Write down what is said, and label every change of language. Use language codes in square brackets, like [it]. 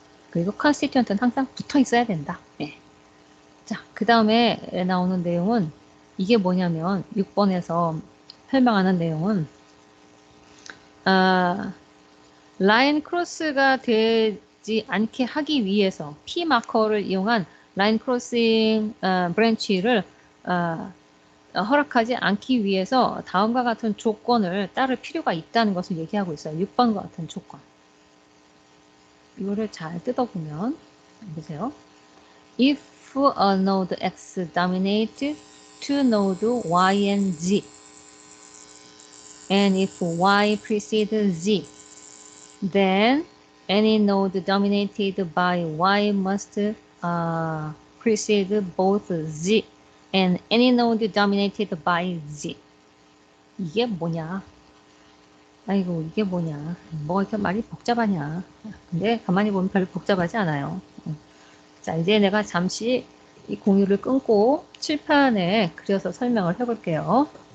[ko] 그리고 컨스티튜언트는 항상 붙어 있어야 된다. 네. 자, 그 다음에 나오는 내용은 이게 뭐냐면 6번에서 설명하는 내용은 라인 크로스가 되지 않게 하기 위해서 P 마커를 이용한 라인 크로싱 브랜치를 허락하지 않기 위해서 다음과 같은 조건을 따를 필요가 있다는 것을 얘기하고 있어요. 6번과 같은 조건. 이거를 잘 뜯어보면 보세요. [en] If a node X dominate two node Y and Z, and if Y precedes Z, then any node dominated by Y must precede both Z, and any node dominated by Z. [ko] 이게 뭐냐? 아이고, 이게 뭐냐? 뭐 이렇게 말이 복잡하냐? 근데 가만히 보면 별로 복잡하지 않아요. 자, 이제 내가 잠시 이 공유를 끊고 칠판에 그려서 설명을 해볼게요.